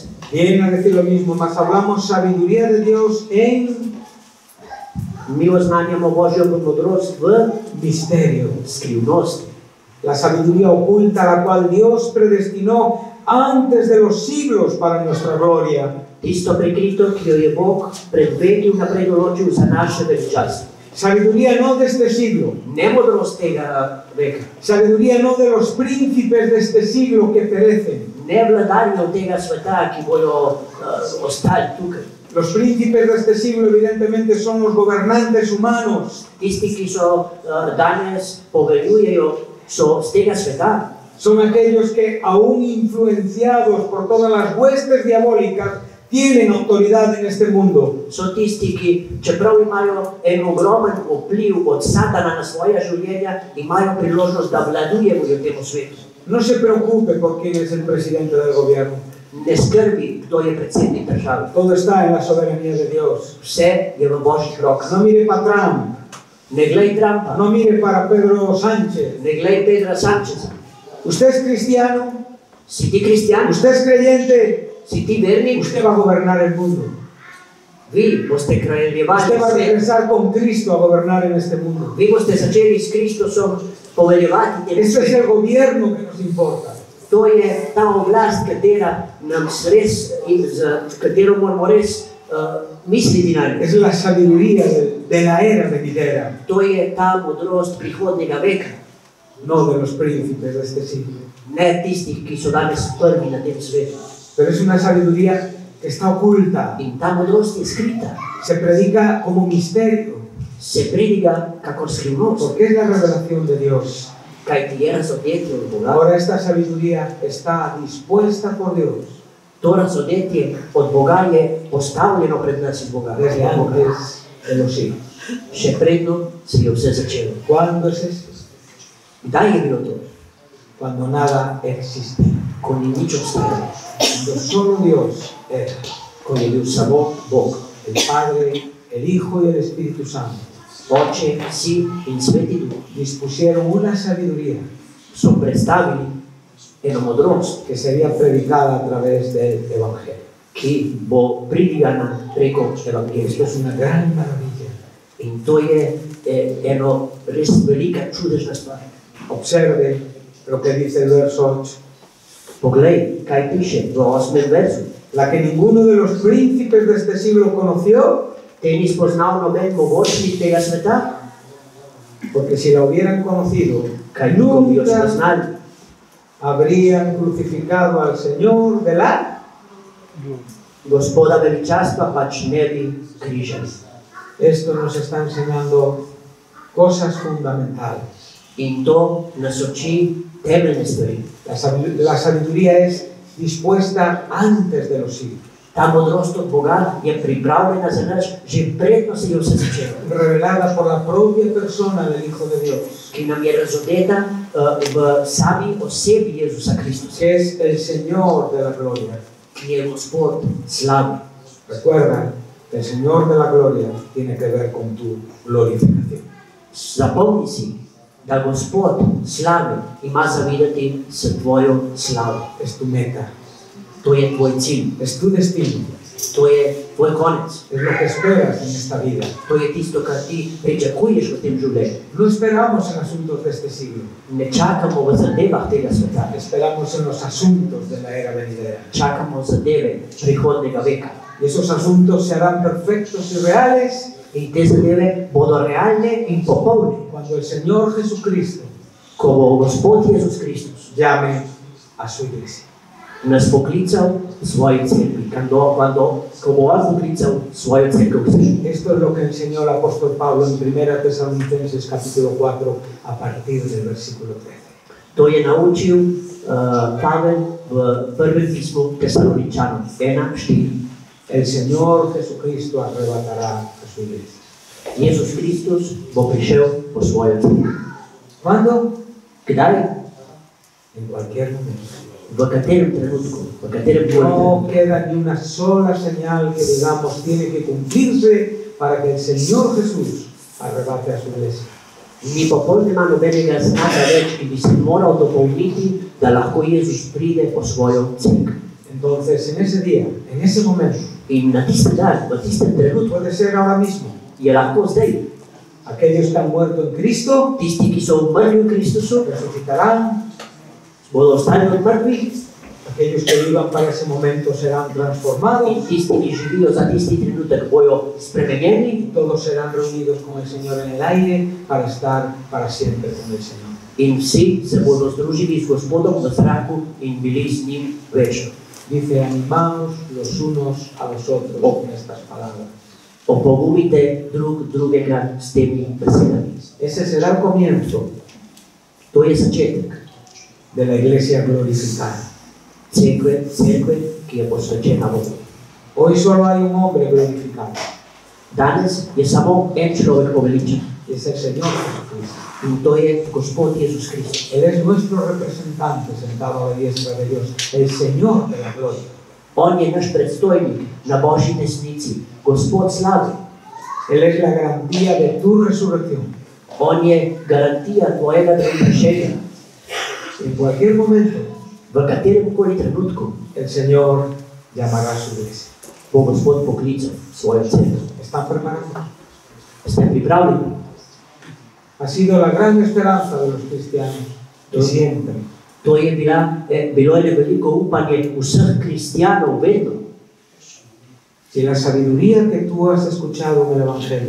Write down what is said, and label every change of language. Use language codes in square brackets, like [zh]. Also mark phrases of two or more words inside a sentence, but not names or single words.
[es] Vienen a decir lo mismo, mas hablamos sabiduría de Dios en [sl] Mi oznanjamo Božjo modrost v [es] misterio. [sl] skrivnosti. [es] La sabiduría oculta la cual Dios predestinó antes de los siglos para nuestra gloria. [sl] Tisto prikrito, ki jo je Bog pred veki vnaprej določil za naše veličastvo. [es] Sabiduría no de este siglo. [sl] Ne modrost tega veka, [es] Sabiduría no de los príncipes de este siglo que perecen. [sl] ne vladarjev tega sveta, ki bojo ostali tukaj. [es] Los príncipes de este siglo evidentemente son los gobernantes humanos. [sl] Tisti, ki so danes poveljujejo, so z tega sveta. [es] Son aquellos que, aún influenciados por todas las huestes diabólicas, tienen autoridad en este mundo. [sl] So tisti, ki, čeprav imajo en ogromen vpliv od Satana na svoja življenja, imajo priložnost, da vladujejo v tem svetu. [es] No se preocupe por quién es el presidente del gobierno. [sl] Ne skrbi, kdo je predsednik države. [es] Todo está en la soberanía de Dios. [sl] Vse je v Božjih rokah. [es] No mire para Trump, [sl] Ne glej Trumpa, [es] no mire para Pedro Sánchez. [sl] ne glej Pedra Sančeza. [es] Usted es cristiano, [sl] Si ti kristjan, [es] usted es creyente, [sl] si ti vernik, [es] usted va a gobernar el mundo. [sl] vi boste kraljevali [es] Usted va a [sl] svet. [es] regresar con Cristo a gobernar en este mundo. [sl] Vi boste začeli s Kristusom poveljevati tem [es] Este es [sl] svetu. [es] el gobierno que nos importa. [sl] To je ta oblast, katera nam res, katero moramo res misliti na njo. [es] Es la sabiduría de la era venidera, [sl] To je ta modrost prihodnjega veka, [es] no de los príncipes de este siglo. [sl] ne tistih, ki so danes prvi na tem svetu. [es] Pero es una sabiduría que está oculta. [sl] In ta modrost je skrita, [es] Se predica como misterio, [sl] se pridiga kakor skrivnost, [es] porque es la revelación de Dios. [sl] kajti je razodetje od Boga. [es] Ahora esta sabiduría está dispuesta por Dios [sl] To razodetje od Boga je postavljeno pred nas iz Boga. [es] desde antes de los siglos. [sl] Še predno se je vse začelo. [es] ¿Cuándo es eso? [sl] Kdaj je bilo to? [es] Cuando nada existía. [sl] Ko ni nič obstajalo, [es] Cuando solo Dios era. [sl] ko je bil samo Bog. [es] El Padre, el Hijo y el Espíritu Santo [sl] Oče, Sin in Sveti Duh [es] dispusieron una sabiduría [sl] so predstavili eno modrost, [es] que sería predicada a través del Evangelio. [sl] ki bo pridigana preko [es] Esto [sl] evangelija. [es] es una gran maravilla. [sl] In to je eno res velika čudežna stvar. [es] Observe lo que dice el verso 8. [sl] Poglej, kaj piše v 8. verzu. [es] La que ninguno de los príncipes de este siglo conoció, [sl] Te ni spoznal noben mogočnik tega sveta, [es] porque si la hubieran conocido, [sl] kaj ko bi jo [es] nunca [sl] spoznali, [es] habrían crucificado al Señor de la... [sl] Gospoda veličastva pač ne bi križali. [es] Esto nos está enseñando cosas fundamentales. [sl] In to nas uči temeljne stvari. [es] La sabiduría es dispuesta antes de los siglos, [sl] Ta modrost od Boga je pripravljena za nas že predno se je vse začelo, [es] revelada por la propia persona del Hijo de Dios, [sl] ki nam je razodeta v sami osebi Jezusa Kristusa, [es] que es el Señor de la gloria. [sl] ki je Gospod slavi. [es] Recuerda, el Señor de la gloria tiene que ver con tu glorificación. [sl] Zapomni si, da Gospod slavi ima zavidati s tvojo slavo. [es] Es tu meta, [sl] To je tvoj cilj, [es] es tu destino, [sl] to je tvoj konec, [es] es lo que esperas en esta vida. [sl] to je tisto, kar ti pričakuješ v tem življenju. [es] No esperamos en asuntos de este siglo, [sl] Ne čakamo v zadevah tega sveta, [es] esperamos en los asuntos de la era venidera. [sl] čakamo zadeve prihodnega veka. [es] Y esos asuntos se harán perfectos y reales [sl] In te zadeve bodo realne in popolne, [es] cuando el Señor Jesucristo [sl] ko bo Gospod Jezus Kristus [es] llame a su iglesia. [sl] nas poklical svoji cerkvi, ko bo on poklical svojo cerkev k sebi. [es] Esto es lo que enseñó el apóstol Pablo en 1 Tesalonicenses capítulo 4 a partir del versículo 13. [sl] To je naučil Pavel v prvem pismu Tesaloničanom 1:4. [es] El Señor Jesucristo arrebatará a su iglesia. [sl] Jezus Kristus bo prišel po svojo cerkev. [es] ¿Cuándo? [sl] Kdaj? [es] En cualquier momento. [sl] V katerem trenutku, v katerem [es] No [sl] koli. [es] queda ni una sola señal que digamos tiene que cumplirse para que el Señor Jesús arrebate a su iglesia. [sl] Ni popoln nema nobenega znaka več, ki bi se moral dopolniti, da lahko Jezus pride po svojo cerkev. [es] Entonces, en ese día, en ese momento, [sl] In na tisti dan, v tistem trenutku, [es] puede ser ahora mismo, [sl] je lahko zdaj. [es] aquellos que han muerto en Cristo [sl] Tisti, ki so umrli v Kristusu, [es] resucitarán, [sl] bodo ostali od mrtvih, [es] aquellos que vivan para ese momento serán [sl] in [es] transformados, [sl] tisti, ki živijo za tisti trenutek, bojo spremenjeni, [es] todos serán reunidos con el Señor en el aire para estar para siempre con el Señor. [sl] in vsi se bodo združili z Gospodom v zraku in bili z njim večno. [es] Dice, animaos los unos a los otros con estas palabras. [sl] Opogumite drug drugega s temi besedami. [es] Ese será el comienzo [sl] To je začetek [es] de la iglesia glorificada. [sl] cerkve, ki je posvečena Bogu. [es] Hoy solo hay un hombre glorificado, [sl] Danes je samo en človek poveličen [es] y es el Señor Jesucristo. [sl] in to je Gospod Jezus Kristus. [es] Él es nuestro representante sentado a la diestra de Dios, el Señor de la gloria. [sl] On je naš predstojnik na Božji desnici, Gospod slavi. [es] Él es la garantía de tu resurrección. [sl] On je garantija tvojega prekršenja. [es] En cualquier momento, [sl] V katerem koli trenutku [es] el Señor llamará a su iglesia. [sl] bo Gospod poklical svojo cerkev. [es] ¿Están preparados? [sl] Ste pripravljeni? [es] Ha sido la gran esperanza de los cristianos que siempre [sl] To je bilo eno veliko upanje vseh kristijanov vedno. [es] si la sabiduría que tú has escuchado en el Evangelio